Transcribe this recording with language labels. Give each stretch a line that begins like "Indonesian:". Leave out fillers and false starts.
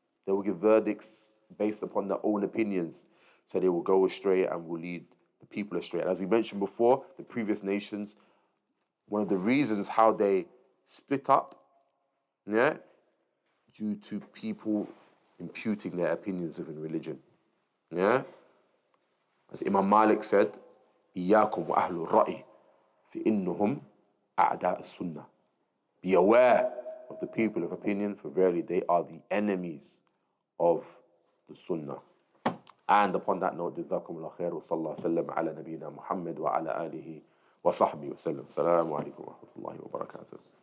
English: They will give verdicts based upon their own opinions. So they will go astray and will lead the people astray. And as we mentioned before, the previous nations, one of the reasons how they split up, yeah, due to people imputing their opinions within religion. Yeah? As Imam Malik said,
Arabic: إِيَّاكُمْ وَأَهْلُ الرَّأْيِ فَإِنَّهُمْ أَعْدَاءُ السُّنَّةِ.
English: Be aware of the people of opinion, for verily they are the enemies of the Sunnah. And upon that note,
Arabic: جزاكم الله خير وصلى الله وسلم على نبينا محمد وعلى آله وصحبه وسلم. السلام عليكم ورحمة الله وبركاته.